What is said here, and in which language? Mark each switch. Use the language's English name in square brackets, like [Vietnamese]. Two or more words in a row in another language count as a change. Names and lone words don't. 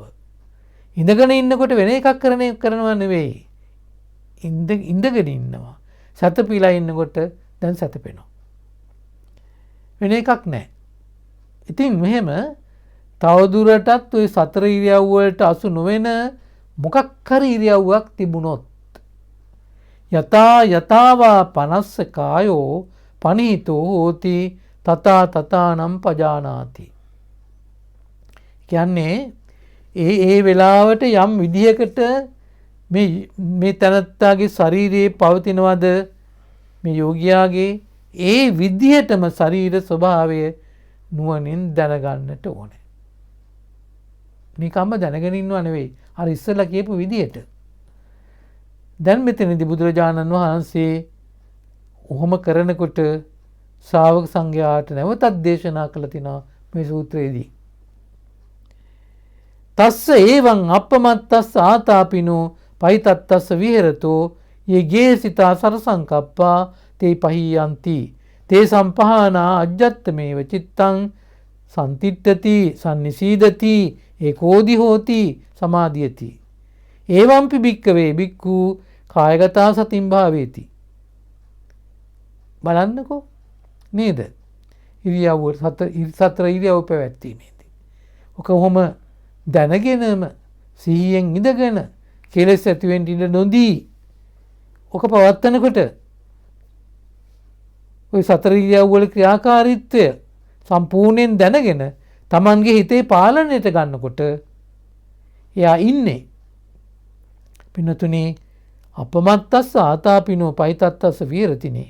[Sinhala] ඉඳගෙන ඉන්නකොට වෙන එකක් කරනවා නෙවෙයි ඉඳගෙන ඉන්නවා. සැතපීලා ඉන්නකොට දැන් සැතපෙනවා. වෙන එකක් නැහැ. ඉතින් මෙහෙම තවදුරටත් ওই සතර ඉරියව් වලට අසු නොවන මොකක් හරි ඉරියව්වක් තිබුණොත් [Pali] යතා යතාවා පනස්ස කායෝ පනීතෝ හෝති තථා තථානම් පජානාති. [Sinhala] කියන්නේ ඒ වෙලාවට යම් විදිහකට මේ තනත්තාගේ ශරීරයේ පවතිනවද මේ යෝගියාගේ ඒ විදිහටම ශරීර ස්වභාවය නුවණින් දැනගන්නට ඕනේ. නිකම්ම දැනගෙන ඉන්නව නෙවෙයි. අර ඉස්සෙල්ලා කියපු විදිහට. දැන් මෙතනදී බුදුරජාණන් වහන්සේ ඔහොම කරනකොට ශ්‍රාවක සංඝයාට නැවතත් දේශනා කළ තිනවා මේ සූත්‍රයේදී. [Pali] තස්ස ඒවං අප්පමත්තස්ස ආතාපිනෝ පයිතත්තස්ස විහෙරතෝ යේගේසිතා සරසංකප්පා තේ පහියන්ති තේ සම්පහානා අජ්ජත්තමේව චිත්තං සම්තිට්ඨති සම්නිසීදති ඒකෝදි හෝති සමාධියති. ඒවම්පි භික්කවේ භික්ඛු කායගතා සතින් භාවේති. [Sinhala] බලන්නකෝ නේද? ඉරියව්ව සතර ඉරියව් පැවැත්වීමේදී. ඔක කොහොම දැනගෙනම සිහියෙන් ඉඳගෙන කෙලෙස් ඇති වෙන්න ඉඩ නොදී ඔක පවත්නකොට ওই සතර ඉරියව් වල ක්‍රියාකාරීත්වය සම්පූර්ණයෙන් දැනගෙන Tamanගේ හිතේ පාලනයට ගන්නකොට එයා ඉන්නේ පින්නතුනේ [Pali] අපමත්තස්ස ආතාපිනෝ පයිතත්තස්ස විහෙරතිනේ.